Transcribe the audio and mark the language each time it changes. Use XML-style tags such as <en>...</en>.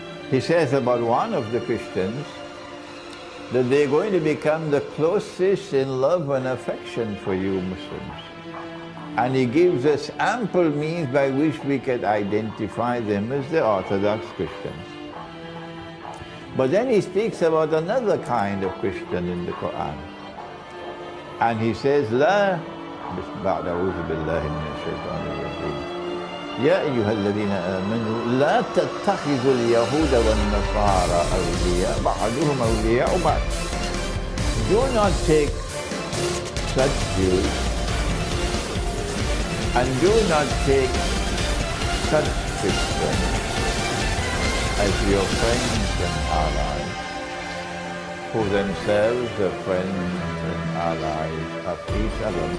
<en>He says about one of the Christians that they're going to become the closest in love and affection for you Muslims. And he gives us ample means by which we can identify them as the Orthodox Christians. But then he speaks about another kind of Christian in the Quran.</en> <ar>And he says, لا بعد أعوذ بالله من الشيطان الرجيم يا أيها الذين آمنوا لا تتخذوا اليهود والنصارى أولياء بعضهم أولياء بعض.</ar> <en>Do not take such Jews and do not take such Christians as your friends and allies, who themselves are friends and allies of each other.</en>